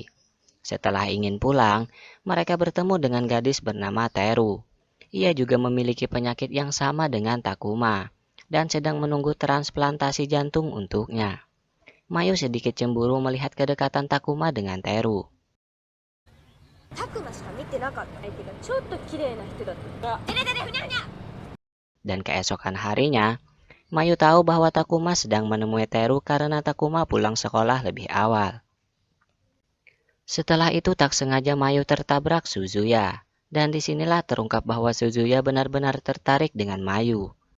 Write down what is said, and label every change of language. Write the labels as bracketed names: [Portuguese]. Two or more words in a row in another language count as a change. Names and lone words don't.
[Indonesian] Setelah ingin pulang, mereka bertemu dengan gadis bernama Teru. Ia juga memiliki penyakit yang sama dengan Takuma dan sedang menunggu transplantasi jantung untuknya. Mayu sedikit cemburu melihat kedekatan Takuma dengan Teru. [Japanese] タクマしか見てなかった相手がちょっと綺麗な人だった。ねねねねふにゃふにゃ。 [Indonesian] Dan keesokan harinya, Mayu tahu bahwa Takuma sedang menemui Teru karena Takuma pulang sekolah lebih awal. Setelah itu tak sengaja Mayu tertabrak Suzuya. Dan disinilah terungkap bahwa Suzuya benar-benar tertarik dengan Mayu.